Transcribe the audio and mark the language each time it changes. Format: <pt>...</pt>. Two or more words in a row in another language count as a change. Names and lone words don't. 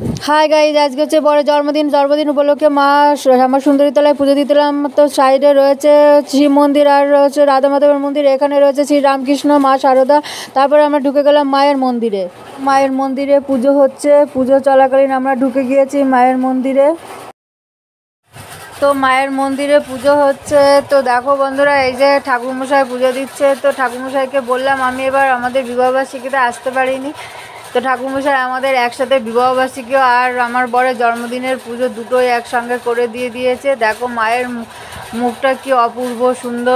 <en>Hi guys</en> <bn>আজ কে বড়ে জন্মদিন উপলক্ষে মা শ্যামা সুন্দরী তলায় পুজো দিলাম। তো সাইডে রয়েছে শিব মন্দির আর রয়েছে রাধা মাধবের মন্দির, এখানে রয়েছে শ্রী রামকৃষ্ণ মা সারদা। তারপর আমরা ঢুকে গেলাম মায়ের মন্দিরে। মায়ের মন্দিরে পুজো হচ্ছে, পুজো চলাকালীন আমরা ঢুকে গিয়েছি মায়ের মন্দিরে। তো মায়ের মন্দিরে পুজো হচ্ছে। তো দেখো বন্ধুরা এই যে ঠাকুর মশাই পুজো দিচ্ছে। তো ঠাকুর মশাইকে বললাম আমি এবার আমাদের বিবাহবার্ষিকীতে আসতে পারিনি। তো ঠাকুর মশাই আমাদের একসাথে বিবাহবার্ষিকী আর আমার বরের জন্মদিনের পুজো দুটোই একসঙ্গে করে দিয়ে দিয়েছে। দেখো মায়ের মুখটা কি অপূর্ব সুন্দর।</bn>